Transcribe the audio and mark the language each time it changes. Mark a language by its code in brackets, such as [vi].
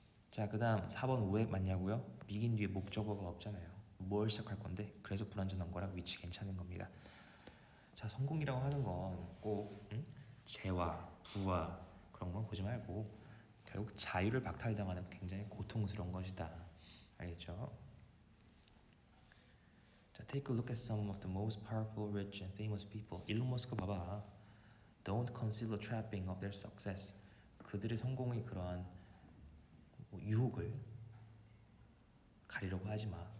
[ko] 자, 그 다음 4번 왜 맞냐고요? begin 뒤에 목적어가 없잖아요. 뭘 시작할 건데 그래서 불완전한 거라 위치 괜찮은 겁니다. 자, 성공이라고 하는 건 꼭 재화, 부와 그런 건 보지 말고 결국 자유를 박탈당하는 굉장히 고통스러운 것이다. 알겠죠? [en] 자, take a look at some of the most powerful, rich and famous people. [ko] 일론 머스크 봐봐. [en] Don't conceal the trapping of their success. [ko] 그들의 성공의 그러한 유혹을 가리려고 하지 마.